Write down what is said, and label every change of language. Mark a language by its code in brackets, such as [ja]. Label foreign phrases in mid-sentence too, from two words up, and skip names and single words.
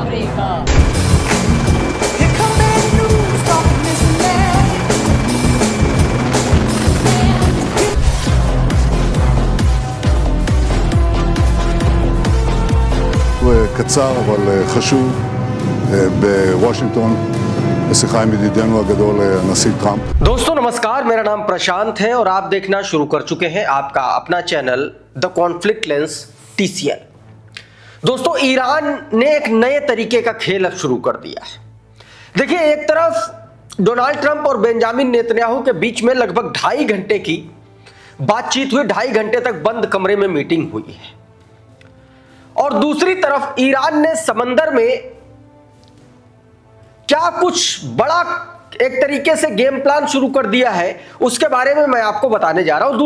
[he] קצר אבל חשוב בוושינגטון בשיחה עם ידידנו הגדול הנשיא ट्रंप। [hi] दोस्तों नमस्कार, मेरा नाम प्रशांत है और आप देखना शुरू कर चुके हैं आपका अपना चैनल द कॉन्फ्लिक्ट लेंस TCL। दोस्तों, ईरान ने एक नए तरीके का खेल अब शुरू कर दिया है। देखिए, एक तरफ डोनाल्ड ट्रंप और बेंजामिन नेतन्याहू के बीच में लगभग 2.5 घंटे की बातचीत हुई, 2.5 घंटे तक बंद कमरे में मीटिंग हुई है, और दूसरी तरफ ईरान ने समंदर में क्या कुछ बड़ा एक तरीके से [en] game plan [hi] शुरू कर दिया है, उसके बारे में मैं आपको बताने जा रहा हूं।